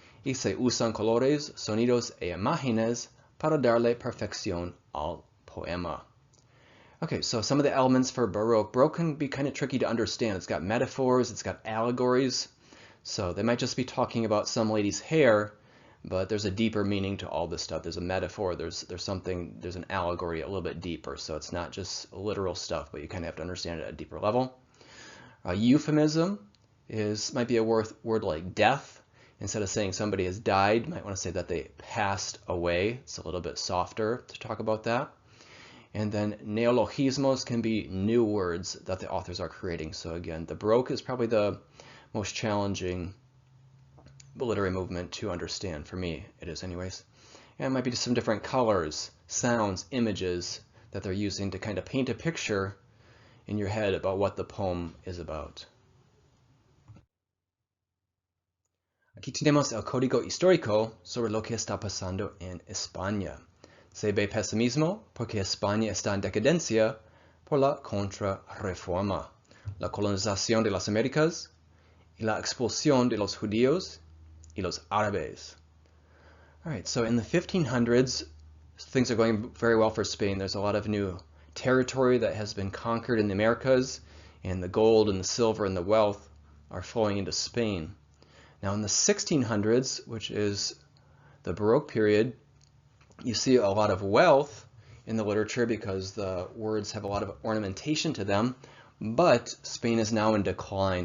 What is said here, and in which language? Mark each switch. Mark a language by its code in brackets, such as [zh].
[es] Y se usan colores, sonidos e imágenes para darle perfección al poema. [en] Okay, so some of the elements for Baroque. Baroque can be kind of tricky to understand. It's got metaphors, it's got allegories. So they might just be talking about some lady's hair, but there's a deeper meaning to all this stuff. There's a metaphor, there's an allegory a little bit deeper. So it's not just literal stuff, but you kind of have to understand it at a deeper level. Euphemism might be a word like death. Instead of saying somebody has died, you might want to say that they passed away. It's a little bit softer to talk about that. And then neologismos can be new words that the authors are creating. So again, the Baroque is probably the most challenging literary movement to understand. For me, it is anyways. And it might be just some different colors, sounds, images that they're using to kind of paint a picture in your head about what the poem is about. [es] Aquí tenemos el código histórico sobre lo que está pasando en España. Se ve pesimismo porque España está en decadencia por la contrarreforma, la colonización de las Américas y la expulsión de los judíos y los árabes. [en] All right, so in the 1500s, things are going very well for Spain. There's a lot of new territory that has been conquered in the Americas, and the gold and the silver and the wealth are flowing into Spain. Now in the 1600s, which is the Baroque period, you see a lot of wealth in the literature because the words have a lot of ornamentation to them, but Spain is now in decline.